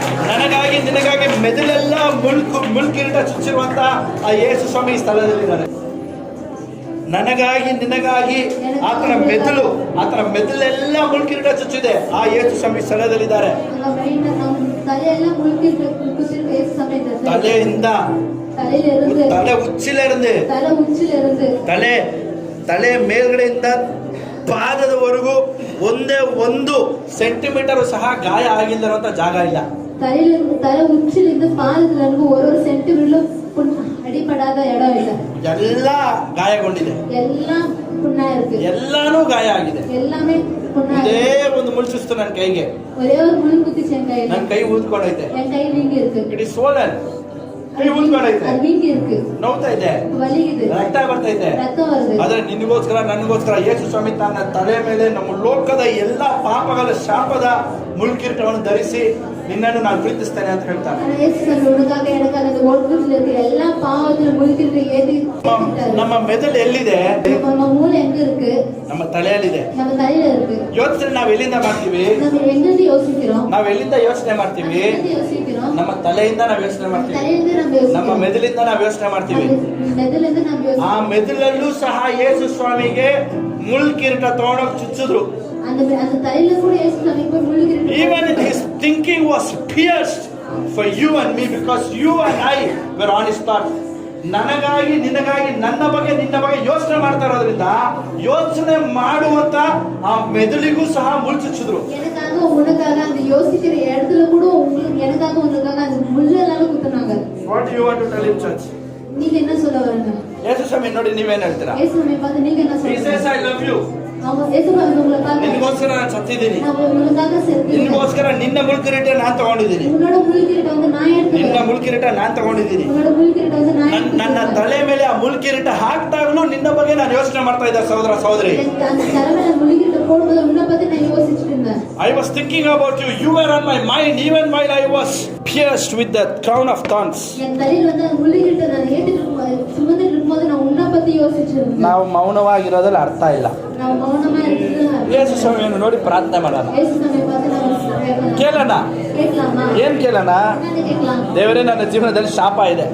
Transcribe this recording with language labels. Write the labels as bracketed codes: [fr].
[kn] ನನಗಾಗಿ ನಿನಗಾಗಿ ಮೆದುಳೆಲ್ಲ ಮುಳ್ಕಿರೀಟ ಚುಚ್ಚಿರುವಂತ ಆ ಯೇಸು ಸ್ವಾಮಿ ಸ್ಥಳದಲ್ಲಿದ್ದಾರೆ. ನನಗಾಗಿ ನಿನಗಾಗಿ ಆತನ ಮೆದುಳೆಲ್ಲ ಮುಳ್ಕಿರೀಟ ಚುಚ್ಚಿದೆ. ಆ ಯೇಸು ಸ್ವಾಮಿ ಸ್ಥಳದಲ್ಲಿದ್ದಾರೆ. [ta] அங்க மைண்ட்ல நம்ம தலையெல்லாம் முள்கிரீட குத்திட்டு ஏசுசாமி இருக்கிறாரு. [kn] ತಲೆಯಿಂದ [ta] தலையில இருந்து [kn] ತಲೆ ಉಚ್ಚಿಲಿருந்து [ta] தலை உச்சில இருந்து [kn] ತಲೆ ಮೇಲ್ಗಡೆಯಿಂದ ಪಾದದವರೆಗೂ ಒಂದೇ 1 ಸೆಂಟಿಮೀಟರ್ ಸಹ ಗಾಯ ಆಗಿಲ್ಲದಂತ ಜಾಗ ಇಲ್ಲ. [ta] தலையில இருந்து தலை உச்சில இருந்து பாதத்துல இருந்து ஒரு சென்டிமீட்டர் அடிபடாத இடம் இல்ல. [kn] ಎಲ್ಲ ಗಾಯಗೊಂಡಿದೆ. [ta] எல்லாம் புண்ணா இருக்கு. [kn] ಎಲ್ಲಾನು ಗಾಯ ಆಗಿದೆ. [ta] எல்லாமே புண்ணா [kn] ಒಂದೇ [ta] இருக்கு. [kn] ಒಂದು ಮುಳ್ಚಿಸ್ತು ನನ್ನ ಕೈಗೆ. [ta] ஒரே ஒரு முள் குத்திச்சு என் கையில. [kn] ನನ್ನ ಕೈ ಊದ್ಕೊಂಡೈತೆ. [ta] என் ಕೈ வீங்கி இருக்கு. [en] It is swollen. [kn] ಕೈ ಊದ್ಕೊಂಡೈತೆ. [ta] அது வீங்கி இருக்கு. [kn] ನೋವ್ತಾ ಇದೆ. [ta] வலிக்குது. [kn] ರಕ್ತ ಬರ್ತೈತೆ. [ta] ரத்தம் வருது. [kn] ಆದ್ರೆ ನಿನಗೋಸ್ಕರ ನನಗೋಸ್ಕರ ಯೇಸು ಸ್ವಾಮಿ ತನ್ನ ತಲೆ ಮೇಲೆ ನಮ್ಮ ಲೋಕದ ಎಲ್ಲ ಪಾಪಗಳ ಶಾಪದ ಮುಳ್ಕಿರೀಟವನ್ನು ಧರಿಸಿ ನಿನ್ನನ್ನು ನಾನು ಪ್ರೀತಿಸ್ತೇನೆ ಅಂತ ಹೇಳ್ತಾನೆ. [ta] ஆனா இயேசுசாமி உனக்காக எனக்காக அந்த ஒழுக்கத்துல இருக்க எல்லா பாவத்துல முள்கிரீடத்தை ஏத்திட்டாரு. [kn] ನಮ್ಮ ಮೆದುಳು ಎಲ್ಲಿದೆ? [ta] நம்ம மூளை எங்க இருக்கு? [kn] ನಮ್ಮ ತಲೆಯಲ್ಲಿದೆ. [ta] நம்ம தலையில இருக்கு. [kn] ಯೋಚನೆ ನಾವ್ ಎಲ್ಲಿಂದ ಮಾಡ್ತೀವಿ? [ta] நம்ம எங்கிருந்து யோசிக்கிறோம்? [kn] ನಾವ್ ಎಲ್ಲಿಂದ ಯೋಚನೆ ಮಾಡ್ತೀವಿ? [ta] எங்கிருந்து யோசிக்கிறோம்? [kn] ನಮ್ಮ ತಲೆಯಿಂದ ನಾವ್ ಯೋಚನೆ ಮಾಡ್ತೀವಿ. [ta] தலையிலிருந்து நம்ம [kn] ನಮ್ಮ [ta] யோசிக்கிறோம். [kn] ಮೆದುಳಿಂದ ನಾವ್ ಯೋಚನೆ ಮಾಡ್ತೀವಿ. [ta] மெதுலேருந்து நம்ம [kn] ಆ [ta] யோசிக்கிறோம். [kn] ಮೆದುಳಲ್ಲೂ ಸಹ ಯೇಸು ಸ್ವಾಮಿಗೆ ಮುಳ್ಕಿರೀಟ ತಗೊಂಡೋಗಿ ಚುಚ್ಚಿದ್ರು. [ta] அந்த தலையில கூட இயேசுசாமி போய் முள்கிரீடம் [en] Even his thinking was pierced for you and me because you and I were on his thought. [kn] ನನಗಾಗಿ ನಿನಗಾಗಿ ನನ್ನ ಬಗ್ಗೆ ನಿನ್ನ ಬಗ್ಗೆ ಯೋಚನೆ ಮಾಡ್ತಾ ಇರೋದ್ರಿಂದ ಯೋಚನೆ ಮಾಡುವಂತ ಆ ಮೆದುಳಿಗೂ ಸಹ ಮುಳ್ಚುಚ್ಚಿದ್ರು. [ta] எனக்காக உனக்காக அந்த யோசிக்கிற இடத்துல கூட உங்களுக்கு எனக்காக உனக்காக அந்த முள்ளெல்லாம் குத்துனாங்க. [en] What do you want to tell him, church? [ta] நீங்க என்ன சொல்ல வரீங்க? [kn] ಯೇಸು ಸ್ವಾಮಿ ನೋಡಿ ನೀವೇನ್ ಹೇಳ್ತೀರಾ? [ta] இயேசுசாமி பார்த்து நீங்க என்ன [en] He says [ta] சொல்றீங்க? [en] I love you. [ta] அவங்க இயேசுசாமி உங்களை பார்த்து [kn] ನಿನಗೋಸ್ಕರ ನಾನು ಸತ್ತಿದ್ದೀನಿ. [ta] நான் உங்களுக்காக செத்துட்டேன். [kn] ನಿನಗೋಸ್ಕರ ನಿನ್ನ ಮುಳ್ಕಿರೀಟ ನಾನು ತಗೊಂಡಿದ್ದೀನಿ. [ta] உன்னோட முள்கிரீடம் வந்து நான் [kn] ನಿನ್ನ [ta] எடுத்துக்கிறேன். [kn] ಮುಳ್ಕಿರೀಟ ನಾನು ತಗೊಂಡಿದ್ದೀನಿ. [ta] உன்னோட முள்கிரீடம் வந்து நான் [kn] ನನ್ನ [ta] எடுத்துக்கிறேன். [kn] ತಲೆ ಮೇಲೆ ಆ ಮುಳ್ಕಿರೀಟ ಹಾಕ್ದಾಗಲೂ ನಿನ್ನ ಬಗ್ಗೆ ನಾನು ಯೋಚನೆ ಮಾಡ್ತಾ ಇದ್ದೆ ಸಹೋದರ ಸಹೋದರಿ. [ta] அந்த தலைமையில முள்கிரீடம் போடும்போது உன்னை பத்தி நான் யோசிச்சுட்டு இருந்தேன். [en] I was thinking about you. You were on my mind even while I was pierced with the crown of thorns. [ta] என் தலையில வந்து அந்த முள்கிரீடம் நான் ஏத்திட்டு சுமந்துட்டு இருக்கும்போது நான் உன்னை பத்தி யோசிச்சுட்டு இருந்தேன். [kn] ನಾವು ಮೌನವಾಗಿರೋದ್ರಲ್ಲಿ ಅರ್ಥ ಇಲ್ಲ. [ta] ನಾವು ಮೌನமா இருக்கிறது [kn] ಯೇಸು ಸ್ವಾಮಿಯನ್ನು ನೋಡಿ ಪ್ರಾರ್ಥನೆ ಮಾಡೋಣ. [ta] இயேசுசாமி பார்த்து நான் [kn] ಕೇಳೋಣ. [ta] கேட்கலாமா? [kn] ಏನ್ ಕೇಳೋಣ? [ta] என்னன்னு கேட்கலாம்? [kn] ದೇವರೇ, ನನ್ನ ಜೀವನದಲ್ಲಿ ಶಾಪ ಇದೆ.